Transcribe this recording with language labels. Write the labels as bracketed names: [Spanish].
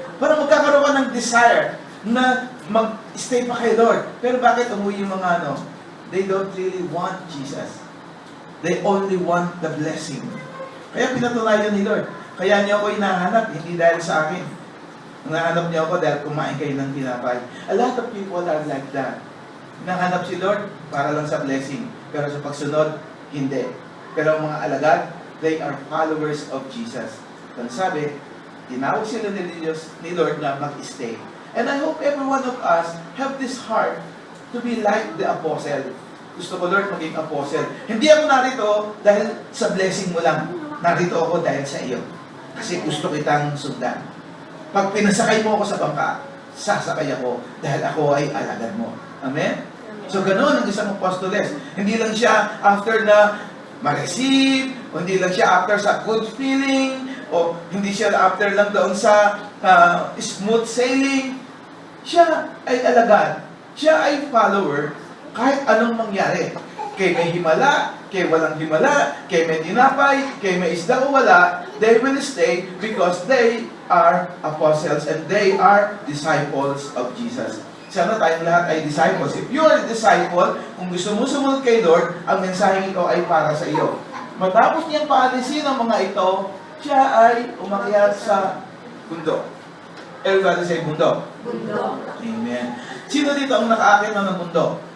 [Filipino] Para magkakaroon ka ng desire na mag-stay pa kay Lord. Pero bakit umuwi yung mga [English] they don't really want Jesus. They only want the blessing. [Filipino] Kaya pinatunayan ni Lord. Kaya niyo ako hinahanap, hindi dahil sa akin. Hinahanap niyo ako dahil kumain kayo ng tinapay. [English] A lot of people are like that. [Filipino] Hinahanap si Lord para lang sa blessing. Pero sa pagsunod, hindi. Pero ang mga alagad, [English] they are followers of Jesus. [Filipino] Ang sabi, tinawag sila ni Lord na mag-stay. [English] And I hope every one of us have this heart to be like the apostle. [Filipino] Gusto ko, Lord, maging apostle. Hindi ako narito dahil sa blessing mo lang. Narito ako dahil sa iyo. Kasi gusto kitang sundan. Pag pinasakay mo ako sa bangka, sasakay ako dahil ako ay alagad mo. Amen? So, ganoon ang isang apostoles. Hindi lang siya after na ma-receive, o hindi lang siya after sa good feeling, o hindi siya after lang doon sa smooth sailing. Siya ay alagad. Siya ay follower kahit anong mangyari. Kay may himala, kay walang himala, kay may tinapay, kay may isda o wala, [English] they will stay because they are apostles and they are disciples of Jesus. [Filipino] Sana tayong lahat ay disciples. [English] If you are a disciple, [Filipino] kung gusto mo sumunod kay Lord, ang mensaheng ito ay para sa iyo. Matapos niyang paalisin ang mga ito, siya ay umakyat sa Bundok. [English] Everybody say [Filipino] bundok. Bundok. Amen. Sino dito ang nakaakit na ng bundok?